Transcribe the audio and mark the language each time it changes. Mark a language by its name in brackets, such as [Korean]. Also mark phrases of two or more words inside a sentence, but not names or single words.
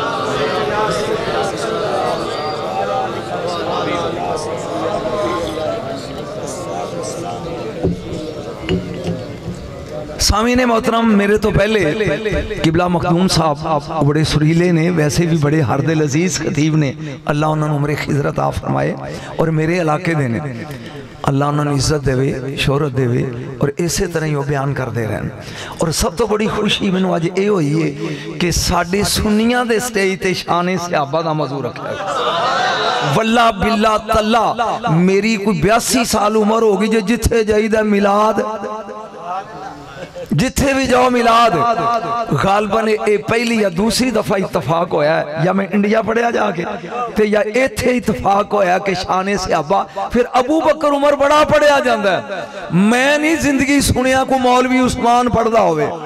[Urdu] سامعین محترم میرے تو پہلے قبلہ مخدوم صاحب بڑے سریلے نے ویسے بھی بڑے ہر دل عزیز خطیب نے اللہ انہوں [Punjabi] نے عمر خضر عطا فرمائے اور میرے علاقے دینے اللہ انہوں نے عزت دے وے شہرت دے وے اور اسی طرح ہی وہ بیان کر دے رہے ہیں اور سب تو بڑی خوشی میں نے آج اے ہوئی ہے کہ ساڑھے سنیاں دے سٹیج تے شانے صحابہ دا موضوع رکھا ہے واللہ باللہ تاللہ میری کوئی 82 سال عمر ہوگی جو جتھے جائیدہ میلاد جتھے بھی جاؤ میلاد غالباً اے پہلی یا دوسری دفعہ اتفاق ہویا ہے یا میں انڈیا پڑھیا جا کے تے یا ایتھے اتفاق ہویا کہ شانے صحابہ پھر ابو بکر عمر بڑا پڑھیا جاندہ ہے میں نہیں زندگی سنیا کو مولوی عثمان پڑھدا ہوئے